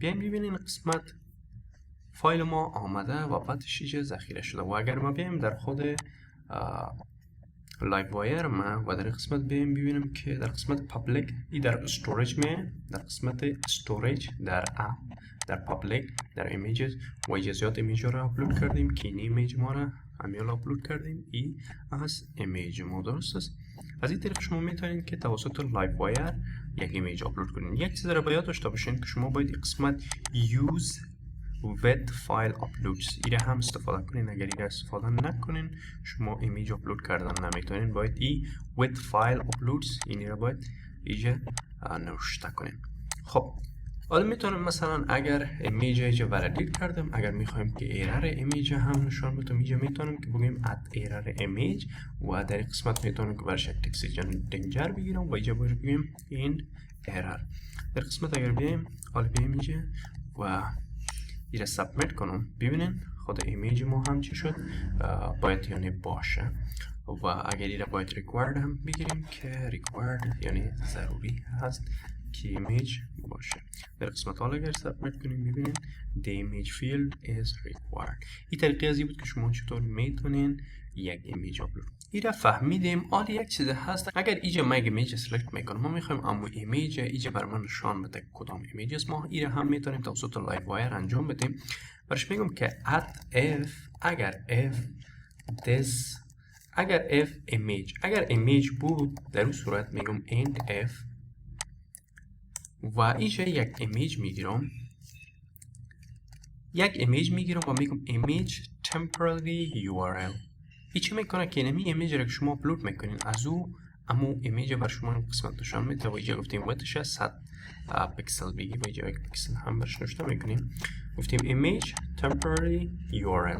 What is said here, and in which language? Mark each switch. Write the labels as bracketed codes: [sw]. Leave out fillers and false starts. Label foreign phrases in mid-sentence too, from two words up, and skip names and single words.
[fa] بیایم ببینیم قسمت فایل ما آمده و بعدش اینجا ذخیره شده و اگر ما بیایم در خود لایو وایر ما و در قسمت بیایم ببینیم که در قسمت پابلیک ای در استوریج میه، در قسمت استوریج در اپ، در پابلیک، در ایمیجز و اجازیات ایمیج را آپلود کردیم که این ایمیج ما را همیال آپلود کردیم. ای از ایمیج ما. درست است. از این طریق شما میتونید که توسط لایو وایر یک ایمیج آپلود کنید. یک چیز را باید داشته باشین که شما باید قسمت [en] use with file uploads [fa] این هم استفاده کنین. اگر این استفاده نکنین شما ایمیج آپلود کردن نمیتونین. باید ای [en] with file uploads [fa] این را باید اینجا نوشته کنین. خب حالا میتونم مثلا اگر ایمیج اینجا ولیدیت کردم، اگر میخوایم که ایرر ایمیج هم نشان بدم، اینجا میتونم که بگیم [en] add error image [fa] و در قسمت میتونم که برش یک [en] text danger [fa] بگیرم و اینجا باید بگیم این ایرر. در قسمت اگر بیایم حالا بیایم اینجا و این را سابمیت کنم، ببینین خود ایمیج ما هم چی شد؟ باید یعنی باشه و اگر این را باید required هم بگیریم که required یعنی ضروری هست کی ایمیج باشه. در قسمت حال اگر سابمیت کنیم ببینید [en] the image field is required. [fa] این طریقه ازی بود که شما چطور میتونین یک ایمیج آپلود. ایره فهمیدیم. حالا یک چیز هست، اگر اینجا ما یک ایمیج سلکت میکنم، ما میخوایم اما ایمیج اینجا برام نشان بده کدام ایمیج است، ما ایره هم میتونیم توسط لایو وایر انجام بدیم. برش میگم که if اگر [en] if image [fa] اگر ایمیج بود، در اون صورت میگم [en] end if [fa] و اینجا یک ایمیج میگیرم و میگم [en] image temporary URL. [fa] این چی میکنه که اینمی ایمیج را که شما اپلود میکنین از او امو ایمیج بر شما قسمت نشان میده و اینجا گفتیم ویدث 100 پیکسل بگی و اینجا یک پیکسل هم برش نوشته میکنیم، گفتیم [en] image temporary URL.